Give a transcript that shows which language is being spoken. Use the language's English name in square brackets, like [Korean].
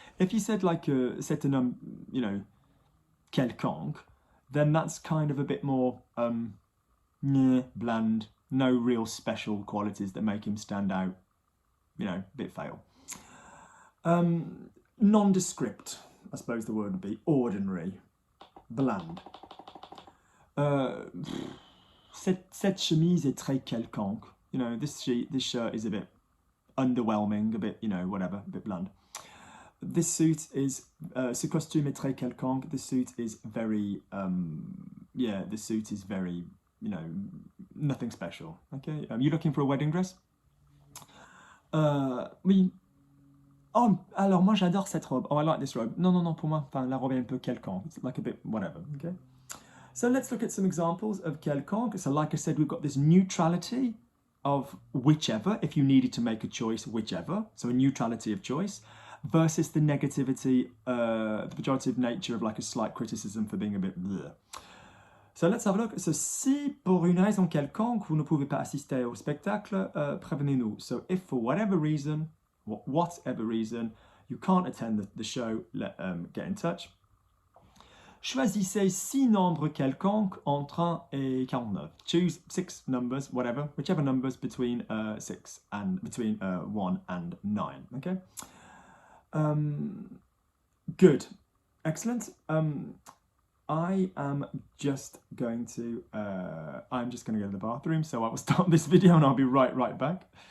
[English] If you said like [French] c'est un homme, [English] you know, quelconque, then that's kind of a bit more bland, no real special qualities that make him stand out, you know, a bit fail. Nondescript, I suppose the word would be. Ordinary, bland. [French] Cette chemise est très quelconque. [English] You know, this shirt is a bit underwhelming, a bit, you know, whatever, a bit bland. This suit is, [French] ce costume est très quelconque. [English] This suit is very, yeah, this suit is very, you know, nothing special. Okay, you looking for a wedding dress? [French] Oui. Oh, alors moi j'adore cette robe. [English] Oh, I like this robe. [French] Non, non, non, pour moi, enfin, la robe est un peu quelconque. [English] It's like a bit whatever, okay? So let's look at some examples of quelconque. So like I said, we've got this neutrality of whichever, if you needed to make a choice, whichever. So a neutrality of choice versus the negativity, the pejorative nature of like a slight criticism for being a bit bleh. So let's have a look. [French] So si pour une raison quelconque, vous ne pouvez pas assister au spectacle, prévenez-nous. [English] So if for whatever reason, you can't attend the show, get in touch. [French] Choisissez 6 nombres quelconques entre 1 et 49. [English] Choose 6 numbers, whatever, whichever numbers between 6 and between 1 and 9. Okay. Good, excellent. I am just going to go to the bathroom, so I will stop this video and I'll be right back.